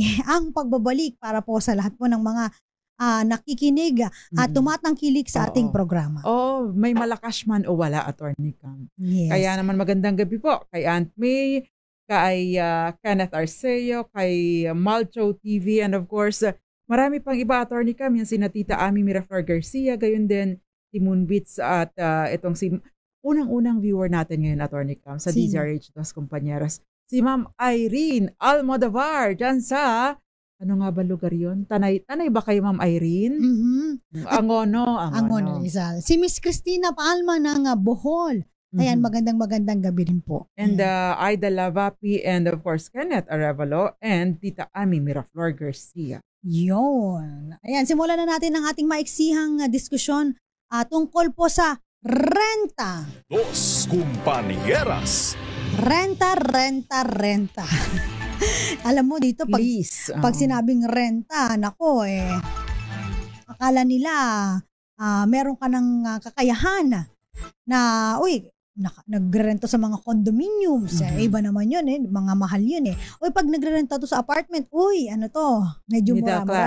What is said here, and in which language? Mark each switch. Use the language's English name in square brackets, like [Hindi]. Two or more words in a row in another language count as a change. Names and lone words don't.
[Filipino] Ang pagbabalik para po sa lahat po ng mga nakikinig at tumatangkilik sa ating programa. Oh, may malakas man o wala, Attorney Cam. Yes. Kaya naman magandang gabi po kay Aunt May, kay Kenneth Arceo, kay Malcho TV, [English] and of course, [Filipino] marami pang iba, Attorney Cam, yan si Tita Amy Miraflor Garcia, gayon din si Moonbeats at itong si unang-unang viewer natin ngayon, Attorney Cam, sa DZRH Dos Compañeras, si Ma'am Irene Almodovar, dyan sa, ano nga ba lugar yun? Tanay ba kayo, Ma'am Irene? Angono. Rizal. Si Miss Cristina Palma ng Bohol. Ayan, magandang gabi rin po. And Aida Lavapi, [English] and of course, [Filipino] Kenneth Arevalo, and Tita Amy Miraflor Garcia. Yun. Ayan, simulan na natin ang ating maiksihang diskusyon tungkol po sa renta. Dos Compañeras. Renta. Alam mo dito, pag sinabing renta, nako akala nila meron ka ng kakayahan na, nagrerenta sa mga condominiums. Iba naman yun mga mahal yun pag nagrerenta to sa apartment, medyo mura-mura.